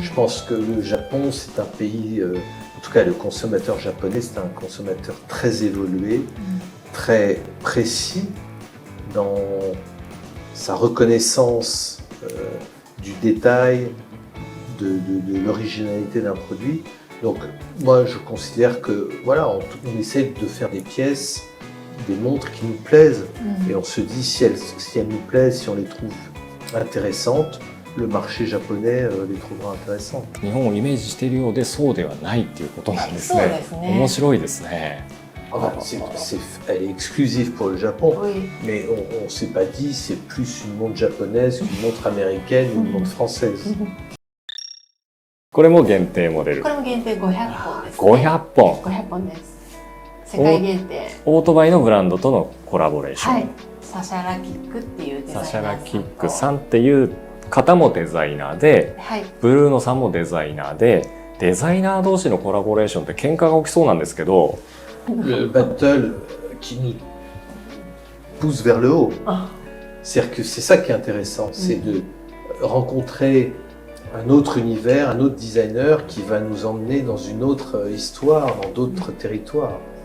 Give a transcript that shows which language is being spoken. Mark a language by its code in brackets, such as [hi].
[fr] Je pense que le Japon, c'est un pays, en tout cas le consommateur japonais, c'est un consommateur très évolué, très précis dans sa reconnaissance du détail, de l'originalité d'un produit. Donc moi je considère que voilà, on essaie de faire des pièces, des montres qui nous plaisent, うん et on se dit si elles nous plaisent, si on les trouve intéressantes, le marché japonais les trouvera intéressantes. [ja] 日本をイメージしているようでそうではないっていうことなんですね。そうですね面白いですね。 [fr] Enfin, elle est exclusive pour le Japon, Oui. mais on ne s'est pas dit c'est plus une montre japonaise qu'une montre américaine ou une montre française. [ja] これも限定モデルこ。れも限定500本です、ね。 500本。 500本です。世界限定。オートバイのブランドとのコラボレーション。はい。サシャラキックっていうデザイナーさんと。シャラキックさんっていう方もデザイナーで、はい。ブルーノさんもデザイナーで、デザイナー同士のコラボレーションって喧嘩が起きそうなんですけど、 [fr] Le battle qui nous pousse vers le haut. あ C'est-à-dire que c'est ça qui est intéressant, c'est de rencontrer un autre univers, un autre designer qui va nous emmener dans une autre histoire, dans d'autres territoires.